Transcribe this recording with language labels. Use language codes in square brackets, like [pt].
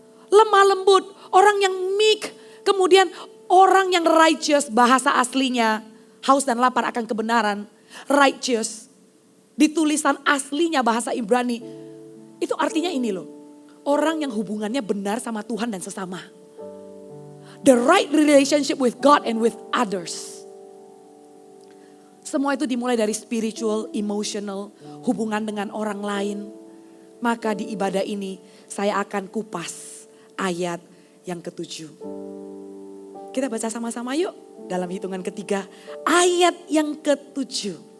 [id] Lemah lembut, orang yang meek. Kemudian orang yang righteous, bahasa aslinya haus dan lapar akan kebenaran. Righteous, di tulisan aslinya bahasa Ibrani. Itu artinya ini loh, orang yang hubungannya benar sama Tuhan dan sesama. [en] The right relationship with God and with others. [id] Semua itu dimulai dari spiritual, emotional, hubungan dengan orang lain. Maka di ibadah ini saya akan kupas ayat yang ke-7. Kita baca sama-sama yuk dalam hitungan ketiga. Ayat yang ke-7.